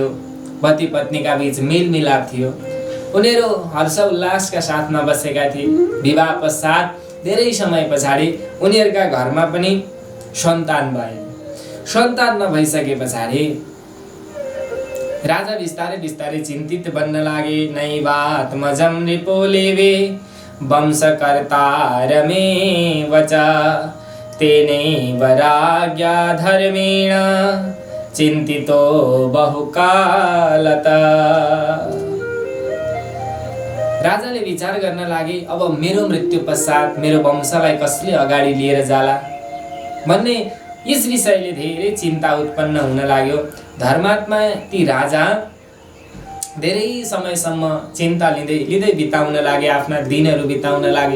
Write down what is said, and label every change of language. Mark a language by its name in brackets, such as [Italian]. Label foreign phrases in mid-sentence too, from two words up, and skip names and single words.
[Nepali] पति पत्नीका बीच मेलमिलाप थियो। उनीहरू हर्ष उल्लासका साथमा बसेका थिए। विवाह पश्चात धेरै समय पछाडि उनीहरूका घरमा पनि सन्तान भए। सन्तान नभइसके पछाडि राजा बिस्तारै बिस्तारै चिन्तित बन्न लागे। [Sanskrit] नैवात्मजं नृपोलेवे वंशकर्तारमेव च तेनैव राज्ञा धर्मेण चिन्तितो बहुकालतः। [Nepali] राजाले विचार गर्न लागे, अब मेरो मृत्यु पश्चात मेरो वंशलाई कसले अगाडि लिएर जाला भन्ने यस विषयले धेरै चिन्ता उत्पन्न हुन लाग्यो। धर्मात्मा ती राजा धेरै समयसम्म चिन्ता लिँदै बिताउन लागे, आफ्ना दिनहरू बिताउन लागे।